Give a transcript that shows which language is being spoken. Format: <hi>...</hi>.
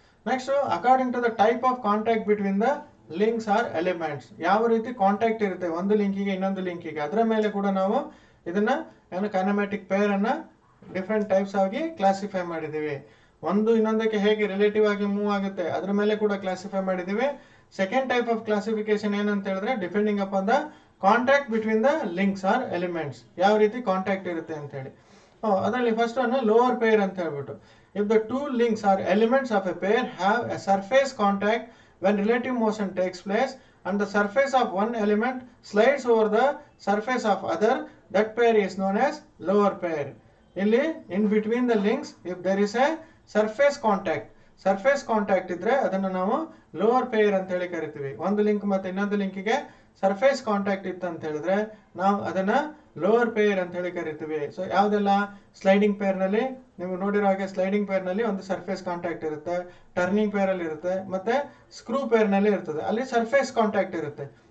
<en>next, according to the type of contact between the links or elements,</en> <kn>ಯಾವ ರೀತಿ contact ಇರುತ್ತೆ ಒಂದು ಲಿಂಕಿಗೆ ಇನ್ನೊಂದು ಲಿಂಕಿಗೆ, ಅದರ ಮೇಲೆ ಕೂಡ ನಾವು ಇದನ್ನ ಏನು ಕೈನಮ್ಯಾಟಿಕ್ ಪೇರ್ ಅನ್ನ ಡಿಫರೆಂಟ್ ಟೈಪ್ಸ್ ಆಗಿ ಕ್ಲಾಸಿಫೈ ಮಾಡಿದ್ದೀವಿ. ಒಂದು ಇನ್ನೊಂದಕ್ಕೆ ಹೇಗೆ ರಿಲೇಟಿವ್ ಆಗಿ ಮೂವ್ ಆಗುತ್ತೆ ಅದ್ರ ಮೇಲೆ ಕೂಡ ಕ್ಲಾಸಿಫೈ ಮಾಡಿದ್ದೀವಿ.</kn> <en>second type of classification</en> <kn>ಏನಂತ ಹೇಳಿದ್ರೆ</kn> <en>depending upon the contact between the links or elements,</en> <kn>ಯಾವ ರೀತಿ ಕಾಂಟ್ಯಾಕ್ಟ್ ಇರುತ್ತೆ ಅಂತ ಹೇಳಿ. ಅದರಲ್ಲಿ ಫಸ್ಟ್ ಅನ್ನು ಲೋವರ್ ಪೇರ್ ಅಂತ ಹೇಳ್ಬಿಟ್ಟು,</kn> <en>If the 2 links or elements of a pair have a surface contact when relative motion takes place and the surface of one element slides over the surface of other, that pair is known as lower pair.</en> <kn>ಇಲ್ಲಿ</kn> <en>in between the links if there is a surface contact</en> <kn>ಇದ್ರೆ ಅದನ್ನ ನಾವು lower peer ಅಂತ ಹೇಳಿ ಕರಿತೀವಿ. ಒಂದು link ಮತ್ತೆ ಇನ್ನೊಂದು ಲಿಂಕಿಗೆ ಸರ್ಫೇಸ್ ಕಾಂಟ್ಯಾಕ್ಟ್ ಇತ್ತು ಅಂತ ಹೇಳಿದ್ರೆ ನಾವು ಅದನ್ನ ಲೋವರ್ ಪೇರ್ ಅಂತ ಹೇಳಿ ಕರಿತೀವಿ. ಸೊ ಯಾವ್ದೆಲ್ಲ? ಸ್ಲೈಡಿಂಗ್ ಪೇರ್ ನಲ್ಲಿ ನೀವು ನೋಡಿರೋ ಹಾಗೆ ಸ್ಲೈಡಿಂಗ್ ಪೇರ್ ನಲ್ಲಿ ಒಂದು ಸರ್ಫೇಸ್ ಕಾಂಟ್ಯಾಕ್ಟ್ ಇರುತ್ತೆ, ಟರ್ನಿಂಗ್ ಪೇರ್ ಅಲ್ಲಿ ಇರುತ್ತೆ, ಮತ್ತೆ ಸ್ಕ್ರೂ ಪೇರ್ ನಲ್ಲಿ ಇರ್ತದೆ, ಅಲ್ಲಿ ಸರ್ಫೇಸ್ ಕಾಂಟ್ಯಾಕ್ಟ್ ಇರುತ್ತೆ.</kn>